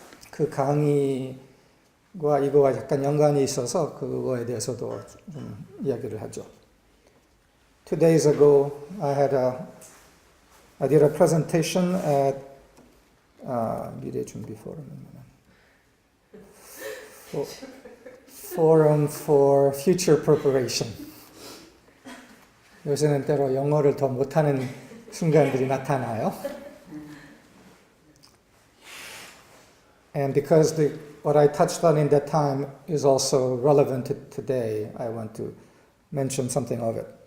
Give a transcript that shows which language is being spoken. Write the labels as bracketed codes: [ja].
[ko] 그 강의와 이거와 약간 연관이 있어서 그거에 대해서도 좀 이야기를 하죠. [en] 2 days ago, I did a presentation at [ko] 미래 준비 포럼입니다. [en] Forum for Future Preparation. [ko] 요새는 때로 영어를 더 못하는 순간들이 나타나요. [en] And because what I touched on in that time is also relevant to today, I want to mention something of it.